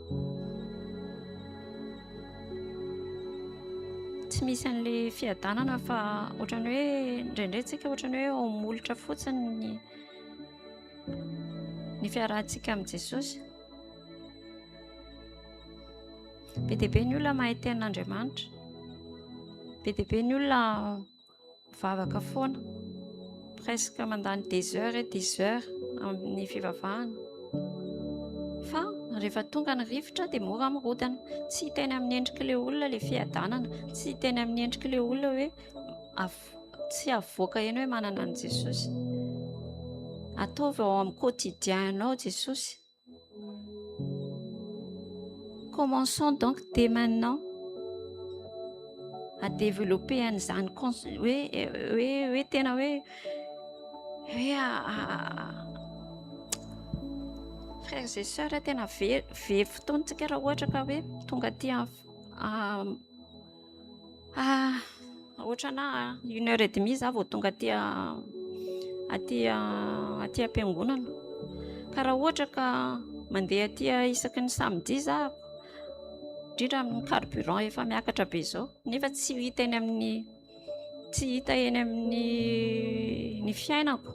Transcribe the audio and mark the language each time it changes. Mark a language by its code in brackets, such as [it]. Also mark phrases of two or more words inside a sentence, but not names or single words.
[mg] Tsy misy an'le fiadanana fa ohatrany hoe indraindray tsika ohatrany hoe molotra fotsiny ny fiarahantsika amin'i Jesosy. Be dia be ny olona mahay tenin'Andriamanitra. Be dia be ny olona mivavaka foana. [fr] Presque mandany des heures et des heures [mg] amin'ny fivavahana. Fa rehefa tonga ny rivotra dia mora mirodana. Tsy hiteny amin'ny endrik'ilay olona ilay fiadanana. Tsy hiteny amin'ny endrik'ilay olona hoe tsy avoaka eny hoe manana an' Jesosy. Ataovy ao amin'ny quotidienao Jesosy. [fr] Commençons donc dès maintenant à développer [mg] an'izany hoe tena hoe [fr] frères et sœurs, [mg] tena very fotoantsika raha ohatra ka hoe tonga aty ohatrana 1h30 za vao tonga aty am-piangonana. Ka raha ohatra ka mandeha aty isaky ny samedi za, indrindra amin'ny carburant efa miakatra be zao, nefa tsy hita eny amin'ny fiainako.